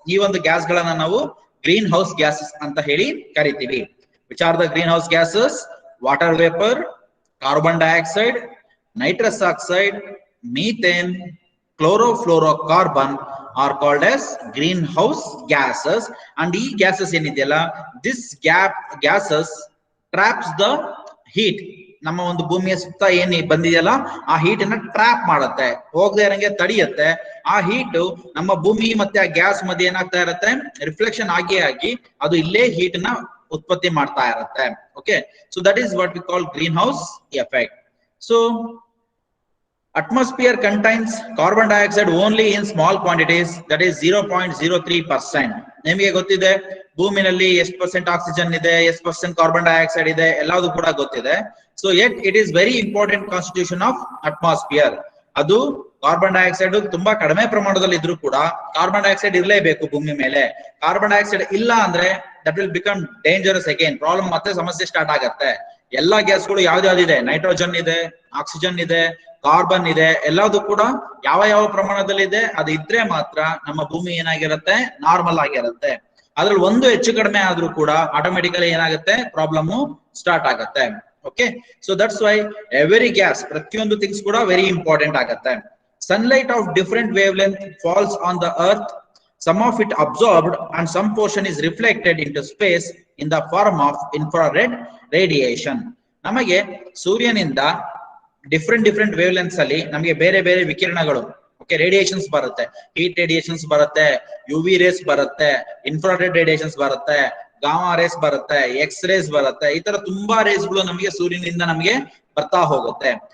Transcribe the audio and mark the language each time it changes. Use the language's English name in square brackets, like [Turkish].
[Kannada] ಈ ಒಂದು ಗ್ಯಾಸ್ ಗಳನ್ನ ನಾವು ಗ್ರೀನ್ ಹೌಸ್ ಗ್ಯಾಸಸ್ ಅಂತ ಹೇಳಿ ಕರಿತೀವಿ. [English] Which are the greenhouse gases? Water vapour, carbon dioxide, nitrous oxide, methane, chlorofluorocarbon are called as greenhouse gases. And [Kannada] ಈ gases ಏನಿದೆಯಲ್ಲ, [English] this gases traps the heat. [Kannada] ನಮ್ಮ ಒಂದು ಭೂಮಿಯ ಸುತ್ತ ಏನ್ ಬಂದಿದೆಯಲ್ಲ, ಆ ಹೀಟ್ ಅನ್ನ ಟ್ರಾಪ್ ಮಾಡುತ್ತೆ, ಹೋಗದೆ ಇರಂಗೆ ತಡೆಯುತ್ತೆ. ಆ ಹೀಟ್ ನಮ್ಮ ಭೂಮಿ ಮತ್ತೆ ಆ ಗ್ಯಾಸ್ ಮಧ್ಯೆ ಏನಾಗ್ತಾ ಇರುತ್ತೆ, ರಿಫ್ಲೆಕ್ಷನ್ ಆಗಿ ಅದು ಇಲ್ಲೇ ಹೀಟ್ ನ ಉತ್ಪತ್ತಿ ಮಾಡ್ತಾ ಇರುತ್ತೆ. [English] Okay, so that is what we call greenhouse effect. So atmosphere contains carbon dioxide only in small quantities, that is 0.03%. [Kannada] ನಿಮಗೆ ಗೊತ್ತಿದೆ ಭೂಮಿನಲ್ಲಿ ಎಷ್ಟು ಪರ್ಸೆಂಟ್ ಆಕ್ಸಿಜನ್ ಇದೆ, ಎಷ್ಟು ಪರ್ಸೆಂಟ್ ಕಾರ್ಬನ್ ಡೈಆಕ್ಸೈಡ್ ಇದೆ, ಎಲ್ಲದೂ ಕೂಡ ಗೊತ್ತಿದೆ. [English] So yet it is very important constitution of atmosphere. [Kannada] ಅದು ಕಾರ್ಬನ್ ಡೈಆಕ್ಸೈಡ್ ತುಂಬಾ ಕಡಿಮೆ ಪ್ರಮಾಣದಲ್ಲಿ ಇದ್ರೂ ಕೂಡ ಕಾರ್ಬನ್ ಡೈಆಕ್ಸೈಡ್ ಇರಲೇಬೇಕು ಭೂಮಿ ಮೇಲೆ. ಕಾರ್ಬನ್ ಡೈಆಕ್ಸೈಡ್ ಇಲ್ಲ ಅಂದ್ರೆ [English] that will become dangerous again, [Kannada] problem, ಮತ್ತೆ ಸಮಸ್ಯೆ ಸ್ಟಾರ್ಟ್ ಆಗತ್ತೆ. ಎಲ್ಲಾ ಗ್ಯಾಸ್ಗಳು ಯಾವ್ದಾವ್ದಿದೆ, ನೈಟ್ರೋಜನ್ ಇದೆ, ಆಕ್ಸಿಜನ್ ಇದೆ, ಕಾರ್ಬನ್ ಇದೆ, ಎಲ್ಲದೂ ಕೂಡ ಯಾವ ಯಾವ ಪ್ರಮಾಣದಲ್ಲಿ ಇದೆ ಅದು ಇದ್ರೆ ಮಾತ್ರ ನಮ್ಮ ಭೂಮಿ ಏನಾಗಿರುತ್ತೆ, ನಾರ್ಮಲ್ ಆಗಿರುತ್ತೆ. ಅದ್ರಲ್ಲಿ ಒಂದು ಹೆಚ್ಚು ಕಡಿಮೆ ಆದ್ರೂ ಕೂಡ ಆಟೋಮೆಟಿಕಲಿ ಏನಾಗುತ್ತೆ, ಪ್ರಾಬ್ಲಮ್ ಸ್ಟಾರ್ಟ್ ಆಗುತ್ತೆ. [English] okay, so that's why every gas, [Kannada] ಪ್ರತಿಯೊಂದು ಥಿಂಗ್ಸ್ ಕೂಡ [English] Very important ಆಗುತ್ತೆ. Sunlight of different wavelength falls on the earth. Some of it absorbed and some portion is reflected into space in the form of infrared radiation. [Kannada] ನಮಗೆ ಸೂರ್ಯನಿಂದ different wave lengths ಅಲ್ಲಿ ನಮಗೆ ಬೇರೆ ಬೇರೆ ವಿಕಿರಣಗಳು, okay, radiations ಬರುತ್ತೆ. Heat radiations ಬರುತ್ತೆ, UV race ಬರುತ್ತೆ, infrared radiations ಬರುತ್ತೆ, ಗಾಮಾ ರೇಸ್ ಬರುತ್ತೆ, ಎಕ್ಸ್ ರೇಸ್ ಬರುತ್ತೆ. ಈ ತರ ತುಂಬಾ ರೇಸ್ಗಳು ನಮಗೆ ಸೂರ್ಯನಿಂದ ನಮಗೆ ಬರ್ತಾ ಹೋಗುತ್ತೆ.